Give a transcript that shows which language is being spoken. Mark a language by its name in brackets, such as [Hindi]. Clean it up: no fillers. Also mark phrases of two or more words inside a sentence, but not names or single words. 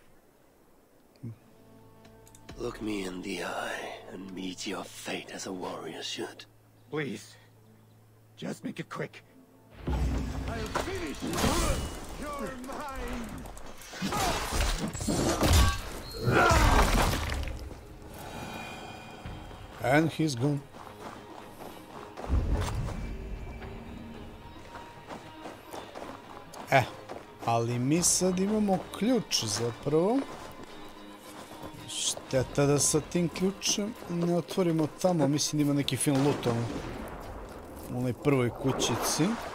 [English] Look me in the eye and meet your fate as a warrior should. Please. Just make it quick. I'll finish you. You're mine. And he's gone. [Serbian] Ali mi sad imamo ključ zapravo. Šteta da sa tim ključem ne otvorimo tamo, mislim da ima neki fin loot u onoj prvoj kućici.